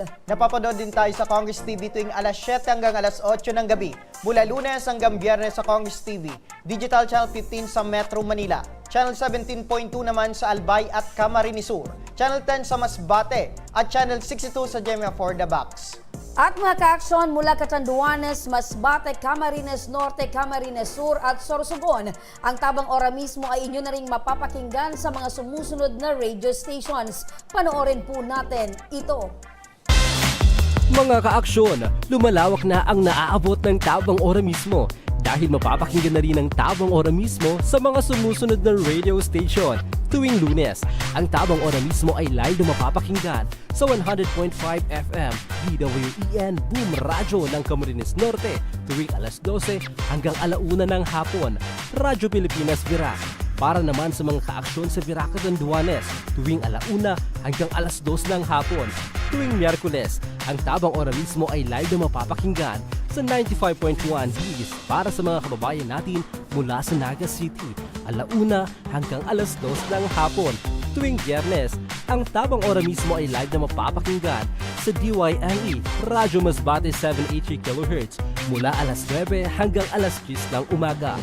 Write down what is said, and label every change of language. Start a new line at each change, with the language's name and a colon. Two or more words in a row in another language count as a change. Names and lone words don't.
Filipino: Napapanood din tayo sa Congress TV tuwing alas 7 hanggang alas 8 ng gabi. Mula Lunes hanggang Biyernes sa Congress TV. Digital Channel 15 sa Metro Manila. Channel 17.2 naman sa Albay at Camarines Sur. Channel 10 sa Masbate at Channel 62 sa Gemma for the Box. At mga kaaksyon mula Catanduanes, Masbate, Camarines Norte, Camarines Sur at Sorsogon, ang Tabang Ora mismo ay inyo na ring mapapakinggan sa mga sumusunod na
English: radio stations.
Filipino: Panoorin po natin ito. Mga kaaksyon, lumalawak na ang naaabot ng Tabang Ora mismo dahil mapapakinggan na rin ang Tabang Ora mismo sa mga sumusunod na
English: radio station.
Filipino: Tuwing Lunes, ang Tabang Ora mismo ay live na mapapakinggan sa 100.5 FM DWEN Boom Radyo ng Camarines Norte tuwing alas 12 hanggang alauna ng hapon. Radyo Pilipinas Virac. Para naman sa mga kaaksyon sa Virac Catanduanes tuwing alauna hanggang alas 2 ng hapon. Tuwing Miyerkules, ang Tabang Ora mismo ay live na mapapakinggan sa 95.1 His para sa mga kababayan natin mula sa Naga City, alauna hanggang alas 2 ng hapon. Tuwing Biyernes, ang Tabang Ora mismo ay live na mapapakinggan sa DYNE, Radyo Masbate 783 kHz mula alas 9 hanggang alas 10 ng umaga.